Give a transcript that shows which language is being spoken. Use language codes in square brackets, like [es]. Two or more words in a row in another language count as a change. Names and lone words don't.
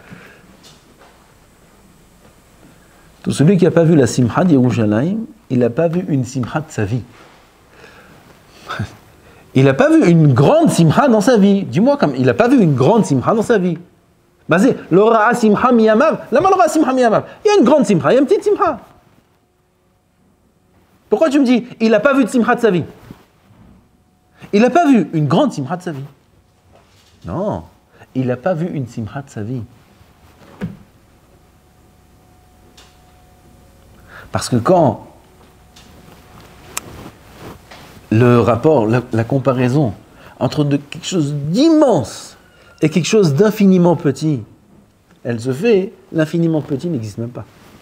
[fr] Tout celui qui n'a pas vu la simcha de Yerushalayim, il n'a pas vu une simcha de sa vie. Il n'a pas vu une grande simcha dans sa vie. Dis-moi, comme il n'a pas vu une grande simcha dans sa vie. [he] Basé, לא ראה שמחה מימיו. למה לא ראה שמחה מימיו. [fr] Il y a une grande simcha, il y a une petite simcha. Pourquoi tu me dis, il n'a pas vu de simcha de sa vie? Il n'a pas vu une grande simcha de sa vie. Non, il n'a pas vu une simcha de sa vie. Parce que quand le rapport, la comparaison entre quelque chose d'immense et quelque chose d'infiniment petit, elle se fait, l'infiniment petit n'existe même pas.